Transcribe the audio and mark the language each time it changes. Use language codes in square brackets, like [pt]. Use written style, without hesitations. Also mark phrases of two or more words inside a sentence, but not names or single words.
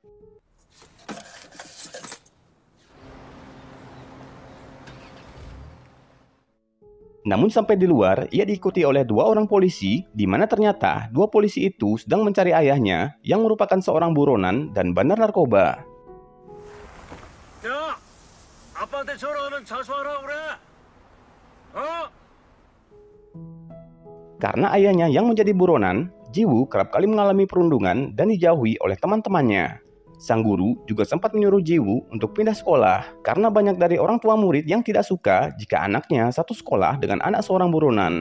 [id] Namun sampai di luar, ia diikuti oleh dua orang polisi, di mana ternyata dua polisi itu sedang mencari ayahnya yang merupakan seorang buronan dan bandar narkoba. [ko] 야, 아빠한테 전화하면 자수하라 그래. [id] Karena ayahnya yang menjadi buronan, Ji Woo kerap kali mengalami perundungan dan dijauhi oleh teman-temannya. Sang guru juga sempat menyuruh Ji Woo untuk pindah sekolah karena banyak dari orang tua murid yang tidak suka jika anaknya satu sekolah dengan anak seorang buronan.